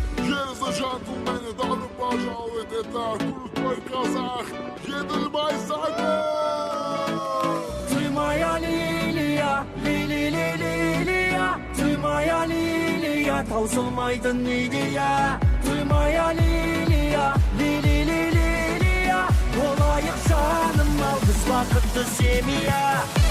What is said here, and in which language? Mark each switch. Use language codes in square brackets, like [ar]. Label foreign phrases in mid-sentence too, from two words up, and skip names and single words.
[en] Ladies and gentlemen, [ru] добро пожаловать, это крутой казах, Едельмай Саймон! Ты моя лилия, ли-ли-ли-лилия, ты моя лилия, [kk] таусылмайтын идея. [ru] Ты моя лилия, ли-ли-ли-лилия, [kk] болайық жаным, ал біз бақытты семья.